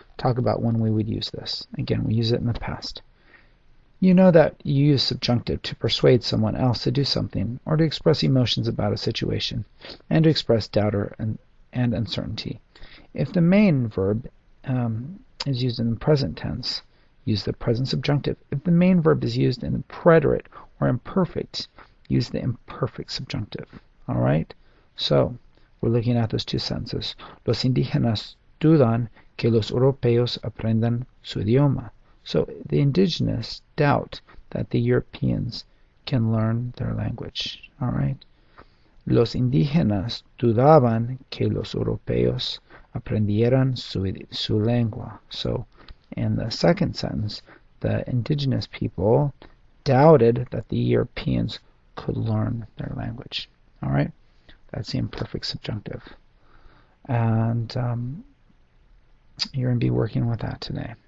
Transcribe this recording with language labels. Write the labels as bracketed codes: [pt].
[en] Talk about when we would use this. Again, we use it in the past. You know that you use subjunctive to persuade someone else to do something, or to express emotions about a situation, and to express doubt and uncertainty. If the main verb is used in the present tense, use the present subjunctive. If the main verb is used in the preterite or imperfect, use the imperfect subjunctive. All right? So, we're looking at those two sentences. [es] Los indígenas dudan que los europeos aprendan su idioma. [en] So the indigenous doubt that the Europeans can learn their language. All right. [es] Los indígenas dudaban que los europeos aprendieran su lengua. [en] So in the second sentence, the indigenous people doubted that the Europeans could learn their language. All right. That's the imperfect subjunctive. And you're going to be working with that today.